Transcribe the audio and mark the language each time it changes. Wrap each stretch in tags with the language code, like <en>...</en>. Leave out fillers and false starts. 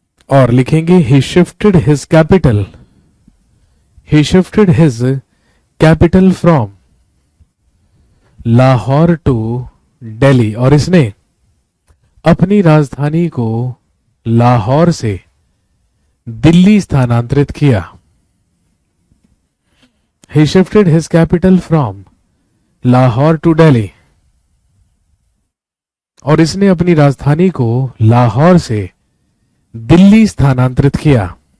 <hi>और लिखेंगे,</hi> <en>He shifted his capital. He shifted his capital from Lahore to Delhi.</en> <hi>और इसने अपनी राजधानी को लाहौर से दिल्ली स्थानांतरित किया।</hi> <en>He shifted his capital from Lahore to Delhi.</en> <hi>और इसने अपनी राजधानी को लाहौर से दिल्ली स्थानांतरित किया।</hi>